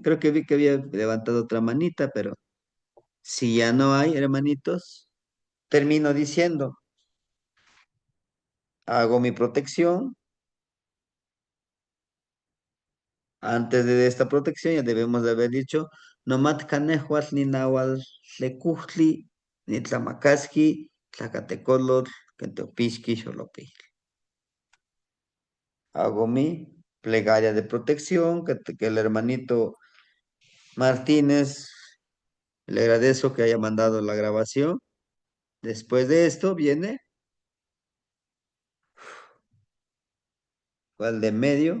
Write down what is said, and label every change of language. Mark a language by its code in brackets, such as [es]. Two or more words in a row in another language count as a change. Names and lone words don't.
[es] Creo que vi que había levantado otra manita, pero si ya no hay, hermanitos, termino diciendo, hago mi protección. Antes de esta protección ya debemos de haber dicho, [nah] nomat canejuatl ni nahuatl tlecujtli, ni tlamacasqui, tlacatecolotl, quenteopisqui, xolopi. [es] Hago mi plegaria de protección, que el hermanito Martínez, le agradezco que haya mandado la grabación. Después de esto viene, ¿cuál de en medio?